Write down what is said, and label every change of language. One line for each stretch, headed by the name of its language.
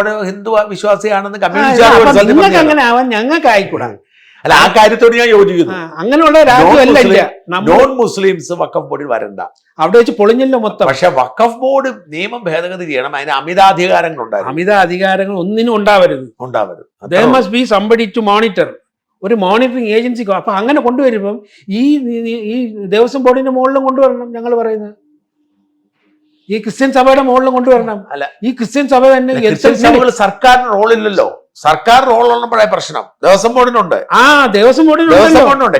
Malayalam: ഹിന്ദു വിശ്വാസിയാണെന്ന് നിങ്ങൾക്ക് അങ്ങനെ ആവാൻ ഞങ്ങൾക്ക് ആയിക്കൂടാ. അല്ല, ആ കാര്യത്തോട് ഞാൻ യോജിക്കുന്നു. അങ്ങനെയുള്ള രാജ്യമല്ല നോൺ മുസ്ലിംസ് വഖഫ് ബോർഡിൽ വരണ്ട. അവിടെ വെച്ച് പൊളിഞ്ഞല്ലോ മൊത്തം. പക്ഷെ വഖഫ് ബോർഡ് നിയമം ഭേദഗതി ചെയ്യണം. അതിന് അമിതാധികാരങ്ങൾ ഉണ്ടായിരുന്നു. അമിതാധികാരങ്ങൾ ഒന്നിനും ഉണ്ടാവരുത്.
English: There must be somebody to monitor.
Malayalam: ഒരു മോണിറ്ററിങ് ഏജൻസി. അപ്പൊ അങ്ങനെ കൊണ്ടുവരുമ്പം ഈ ദേവസ്വം ബോർഡിന്റെ മുകളിലും കൊണ്ടുവരണം. ഞങ്ങൾ പറയുന്നത് ഈ ക്രിസ്ത്യൻ സഭയുടെ മുകളിലും കൊണ്ടുവരണം. അല്ല, ഈ ക്രിസ്ത്യൻ സഭ തന്നെ സർക്കാരിന് റോളില്ലല്ലോ. സർക്കാർ റോൾ ഉള്ളപ്പോഴേ പ്രശ്നം. ദേവസ്വം ബോർഡിനുണ്ട്, ദേവസ്വം ബോർഡിനുണ്ട്.